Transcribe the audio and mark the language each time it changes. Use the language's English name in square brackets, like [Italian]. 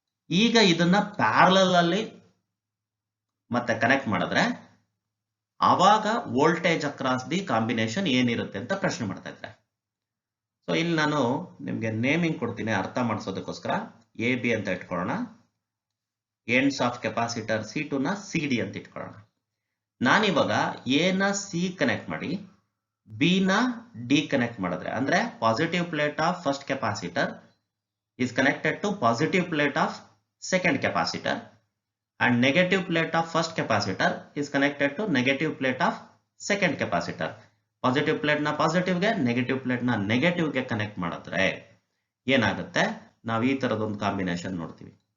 [Kannada] ಈಗ ಇದನ್ನ ಪ್ಯಾರಲಲ್ ಅಲ್ಲಿ ಮತ್ತೆ ಕನೆಕ್ಟ್ ಮಾಡಿದ್ರೆ ಆವಾಗ ವೋಲ್ಟೇಜ್ ಅಕ್ರಾಸ್ ದಿ ಕಾಂಬಿನೇಷನ್ ಏನಿರುತ್ತೆ ಅಂತ ಪ್ರಶ್ನೆ ಮಾಡ್ತಾ ಇದ್ದಾರೆ. ಸೊ ಇಲ್ಲಿ ನಾನು ನಿಮ್ಗೆ ನೇಮಿಂಗ್ ಕೊಡ್ತೀನಿ ಅರ್ಥ ಮಾಡಿಸೋದಕ್ಕೋಸ್ಕರ. AB ಅಂತ ಇಟ್ಕೊಳ್ಳೋಣ, ಎಂಡ್ಸ್ ಆಫ್ ಕೆಪಾಸಿಟರ್ C2 ನ CD ಅಂತ ಇಟ್ಕೊಳ್ಳೋಣ. ನಾನಿವಾಗ A ನ C ಕನೆಕ್ಟ್ ಮಾಡಿ B ನ D ಕನೆಕ್ಟ್ ಮಾಡಿದ್ರೆ ಅಂದ್ರೆ [English] Positive plate of first capacitor is connected to positive plate of second capacitor and negative plate of first capacitor is connected to negative plate of second capacitor. [Kannada] Positive plate ನ positive ಗೆ, negative plate ನ negative ಗೆ connect ಮಾಡಿದ್ರೆ ಏನಾಗುತ್ತೆ, ನಾವು ಈ ತರದೊಂದು combination ನೋಡ್ತೀವಿ.